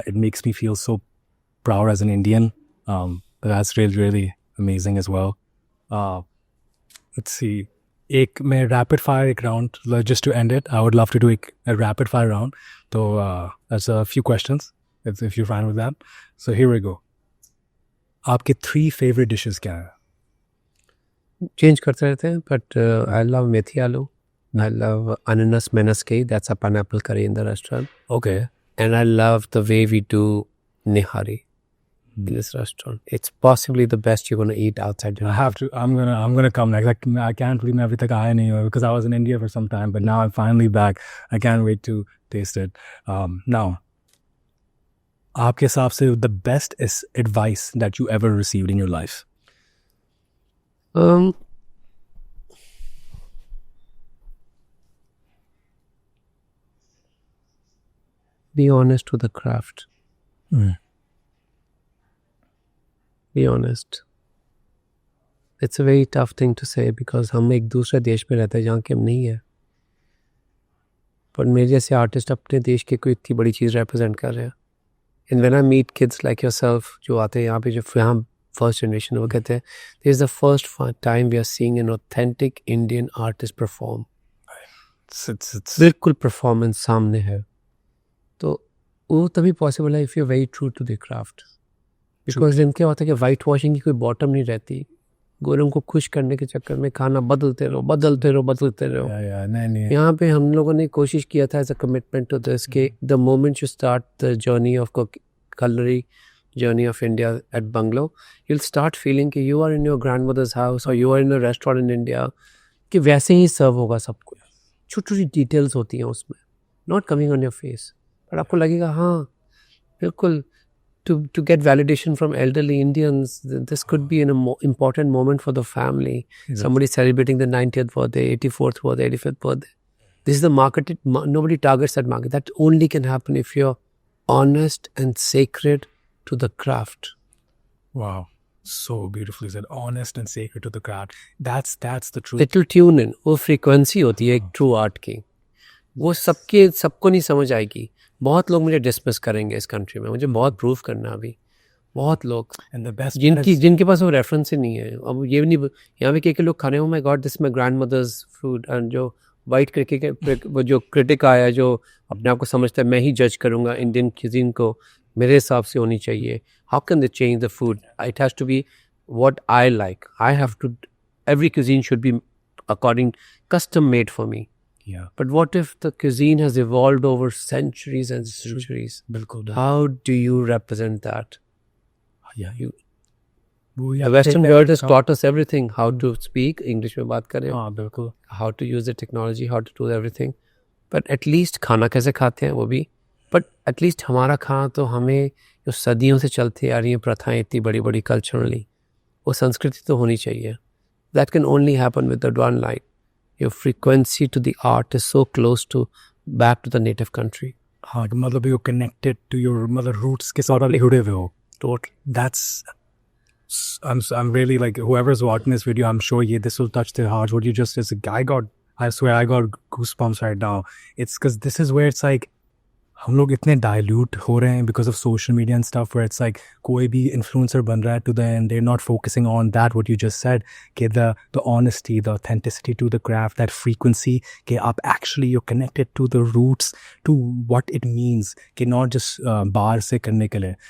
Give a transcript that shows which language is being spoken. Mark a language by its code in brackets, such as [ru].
[en] It makes me feel so proud as an Indian. That's really really amazing as well. Let's see. एक मैं rapid fire एक round just to end it. I would love to do a rapid fire round. So that's a few questions if you're fine with that. So here we go. [hi] आपके 3 favorite dishes क्या हैं? Change करते रहते हैं but I love मेथी आलू. [en] I love ananas menaske. That's a pineapple curry in the restaurant. Okay. And I love the way we do nihari in this restaurant. It's possibly the best you're going to eat outside. I have to. I'm gonna come next. Like, I can't believe [hi] मैं अभी तक आया नहीं हूँ [en] because I was in India for some time, but now I'm finally back. I can't wait to taste it. Now, आपके हिसाब से the best advice that you ever received in your life? Be honest with the craft. Be honest. It's a very tough thing to say because [hi] हम एक दूसरे देश में रहते हैं जहाँ के हम नहीं है. पर मेरे जैसे आर्टिस्ट अपने देश के कोई इतनी बड़ी चीज़ represent कर रहे हैं. [en] And when I meet kids like yourself जो आते हैं यहाँ पे जो यहाँ first generation वो कहते हैं this is the first time we are seeing an authentic Indian artist perform. It's [hi] बिल्कुल performance सामने है. [en] तो वो तभी possible है if you're very true to the craft. [hi] Because इनके होता है कि वाइट वॉशिंग की कोई बॉटम नहीं रहती. गोरों को खुश करने के चक्कर में खाना बदलते रहो. नहीं. [en] यहाँ पे हम लोगों ने कोशिश किया था as a commitment to this कि the moment you start the journey of culinary journey of India at Bungalow, you'll start feeling कि you are in your grandmother's house or you are in a restaurant in India [hi] कि वैसे ही सर्व होगा सब कुछ. छोटी details होती हैं उसमें, not coming on your face, पर आपको लगेगा हाँ बिल्कुल. [en] To get validation from elderly Indians, this could be an important moment for the family. Exactly. Somebody celebrating the 90th birthday, 84th birthday, 85th birthday. This is the market. Nobody targets that market. That only can happen if you're honest and sacred to the craft. Wow. So beautifully said. Honest and sacred to the craft. That's the truth. Little tune in. [hi] वो frequency होती है एक true art की. वो सबको नहीं समझ आएगी. बहुत लोग मुझे डिस्मिस करेंगे इस कंट्री में. मुझे बहुत प्रूव करना अभी. बहुत लोग [en] And the best part is- [hi] जिनके पास वो रेफरेंस ही नहीं है. अब ये नहीं, यहाँ पे के लोग खाने, [en] oh my god, this is my grandmother's food. [hi] And जो वाइट क्रिटिक, वो जो क्रिटिक आया जो अपने आप को समझता है मैं ही जज करूँगा इंडियन क्यूजीन को, मेरे हिसाब से होनी चाहिए. [en] How can they change the food? It has to be what I like. I have to, every cuisine should be according custom made for me. Yeah. But what if the cuisine has evolved over centuries and centuries? [hi] बिल्कुल. [en] How do you represent that? Yeah. You, [hi] वो [en] the Western world has taught us everything. How to speak English [hi] में बात करें, हाँ बिल्कुल. [en] how to use the technology, how to do everything. [hi] But at least खाना कैसे खाते हैं वो भी. But at least हमारा खाना तो हमें जो सदियों से चलती आ रही हैं प्रथाएं इतनी बड़ी बड़ी कल्चरली, वो संस्कृति तो होनी चाहिए. [en] That can only happen with the one line. Your frequency to the art is so close to back to the native country. [hi] हाँ मतलब you're connected to your मतलब roots के साथ जुड़े हुए हो. [en] Totally. That's I'm really like whoever's watching this video, I'm sure this will touch their hearts. What you just said, I swear I got goosebumps right now. It's because this is where it's like हम लोग इतने dilute हो रहे हैं because of social media and stuff, where it's like कोई भी influencer बन रहा है to the end, they're not focusing on that what you just said, कि the honesty, the authenticity to the craft, that frequency, कि आप actually you're connected to the roots, to what it means, कि not just बाहर से करने के लिए.